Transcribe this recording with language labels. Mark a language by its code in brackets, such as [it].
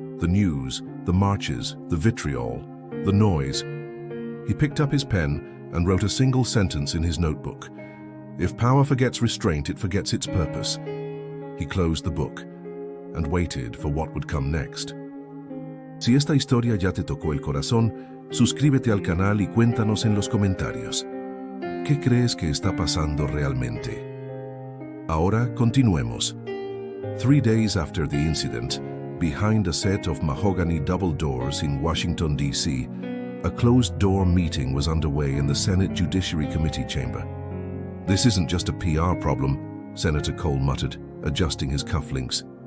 [en] The news, the marches, the vitriol, the noise. He picked up his pen and wrote a single sentence in his notebook. "If power forgets restraint, it forgets its purpose." He closed the book and waited for what would come next. [es] Si esta historia ya te tocó el corazón, suscríbete al canal y cuéntanos en los comentarios. ¿Qué crees que está pasando realmente? Ahora continuemos. [en] 3 days after the incident, behind a set of mahogany double doors in Washington, D.C., a closed-door meeting was underway in the Senate Judiciary Committee chamber. "This isn't just a PR problem," Senator Cole muttered, adjusting his cufflinks.